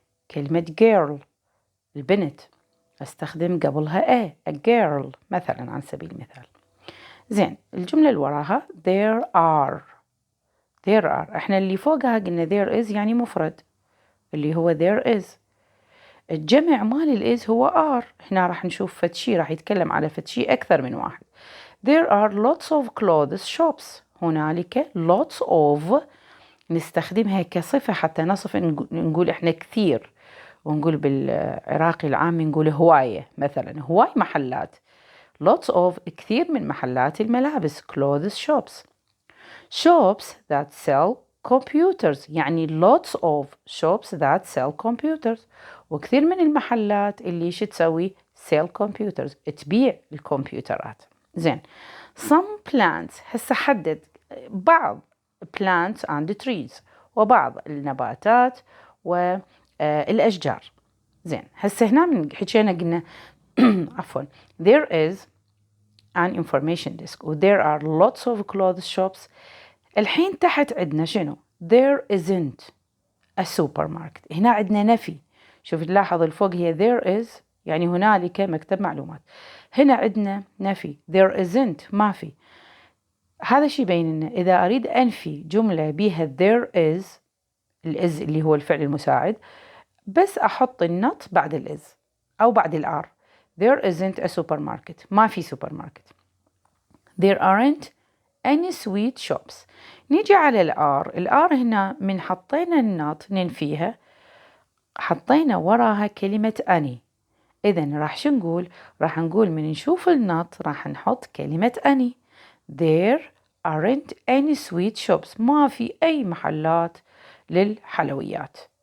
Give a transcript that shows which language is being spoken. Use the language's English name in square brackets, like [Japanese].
[Arabic] كلمة girl البنت أستخدم قبلها [English] a girl [Arabic] مثلا عن سبيل المثال. زين، الجملة اللي وراها [English] there are. [Arabic] احنا اللي فوقها قلنا [English] there is [Arabic] يعني مفرد اللي هو [English] there is. [Arabic] الجمع مال الإز هو are. هنا راح نشوف فتشي راح يتكلم على فتشي أكثر من واحد. [English] There are lots of clothes shops. [Arabic] هنالك [English] lots of [Arabic] نستخدمها كصفة حتى نصف، نقول إحنا كثير، ونقول بالعراقي العام نقول هواية، مثلا هواي محلات. [English] lots of [Arabic] كثير من محلات الملابس [English] clothes shops that sell computers [Arabic] يعني [English] lots of shops that sell computers، [Arabic] وكثير من المحلات اللي شو تسوي [English] sell computers [Arabic] تبيع الكمبيوترات. زين، [English] some plants [Arabic] هسه حدد بعض [English] plants and trees [Arabic] وبعض النباتات والأشجار. زين، هسه هنا من حكينا قلنا عفوا [English] there is an information desk [Arabic] و [English] there are lots of clothes shops. [Arabic] الحين تحت عندنا شنو؟ [English] there isn't a supermarket. [Arabic] هنا عندنا نفي. شوف نلاحظ الفوق هي [English] there is [Arabic] يعني هنالك مكتب معلومات. هنا عندنا نفي [English] there isn't [Arabic] ما في. هذا شي يبين لنا إذا أريد أنفي جملة بيها [English] there is [Arabic] الإز اللي هو الفعل المساعد بس أحط النوت بعد الإز أو بعد الآر. [English] there isn't a supermarket [Arabic] ما في سوبر ماركت. [English] there aren't any sweet shops. [Arabic] نيجي على الآر هنا من حطينا النوت ننفيها حطينا وراها كلمة أني. إذن راح شو نقول؟ راح نقول من نشوف النوت راح نحط كلمة أني. [English] there aren't any sweet shops [Arabic] ما في أي محلات للحلويات.